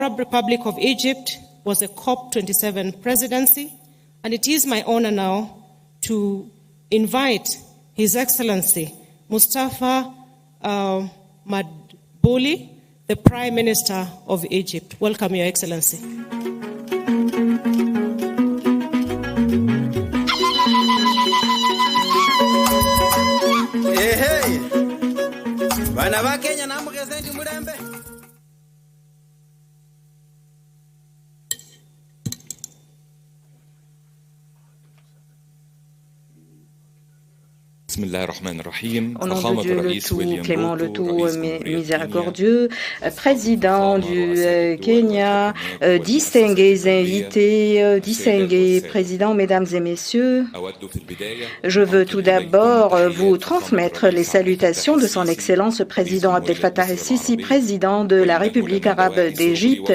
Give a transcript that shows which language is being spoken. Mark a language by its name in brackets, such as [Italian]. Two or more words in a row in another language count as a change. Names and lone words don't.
[English] Arab Republic of Egypt was a COP27 presidency, and it is my honor now to invite His Excellency Mustafa Madbouli, the Prime Minister of Egypt. Welcome, Your Excellency. Hey, bana ba Kenya namugeze ndi mulembe. [French] Au nom de Dieu le tout clément, le tout miséricordieux, président du Kenya, distingués invités, distingués présidents, mesdames et messieurs, je veux tout d'abord vous transmettre les salutations de son Excellence le président Abdel Fattah el-Sisi, président de la République arabe d'Égypte.